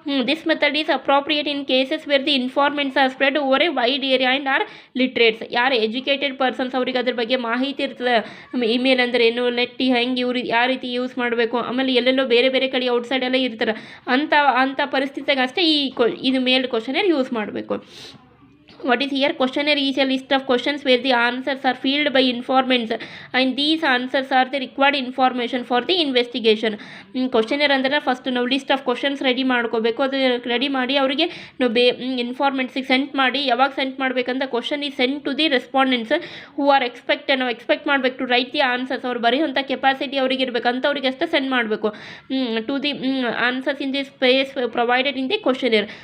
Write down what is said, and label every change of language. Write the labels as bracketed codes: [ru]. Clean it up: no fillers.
[en] This method is appropriate in cases where the informants are spread over a wide area and are literates. [kn] ಯಾರು educated persons ಅವ್ರಿಗೆ ಅದ್ರ ಬಗ್ಗೆ ಮಾಹಿತಿ ಇರ್ತದೆ. Email ಅಂದರೆ ಏನು, ನೆಟ್ ಹೆಂಗೆ ಇವ್ರು ಯಾವ ರೀತಿ ಯೂಸ್ ಮಾಡಬೇಕು, ಆಮೇಲೆ ಎಲ್ಲೆಲ್ಲೋ ಬೇರೆ ಬೇರೆ ಕಡೆ ಔಟ್ಸೈಡ್ ಎಲ್ಲ ಇರ್ತಾರೆ. ಅಂಥ ಪರಿಸ್ಥಿತಿಯಾಗ ಅಷ್ಟೇ ಇದು ಮೇಲ್ ಕ್ವಶನೇರ್ ಯೂಸ್ ಮಾಡಬೇಕು. [en] What is here? Questionnaire is a list of questions where the answers are filled by informants and these answers are the required information for the investigation. [kn] Questionnaire ಅಂದರೆ ಫಸ್ಟ್ ನಾವು list of questions ready ಮಾಡ್ಕೋಬೇಕು. ಅದು ready ಮಾಡಿ ಅವರಿಗೆ ನಾವು ಇನ್ಫಾರ್ಮೆಂಟ್ಸಿಗೆ send ಮಾಡಿ. ಯಾವಾಗ send ಮಾಡಬೇಕಂತ ಕ್ವಶನ್ ಈ [en] send to the respondents who are [kn] ನಾವು ಎಕ್ಸ್ಪೆಕ್ಟ್ ಮಾಡಬೇಕು [en] To write the answers. [kn] ಅವ್ರು ಬರೆಯುವಂಥ ಕೆಪಾಸಿಟಿ ಅವ್ರಿಗೆ ಇರಬೇಕು, ಅಂಥವ್ರಿಗೆ ಅಷ್ಟೇ ಸೆಂಡ್ ಮಾಡಬೇಕು. [en] To the answers in the space provided in the questionnaire.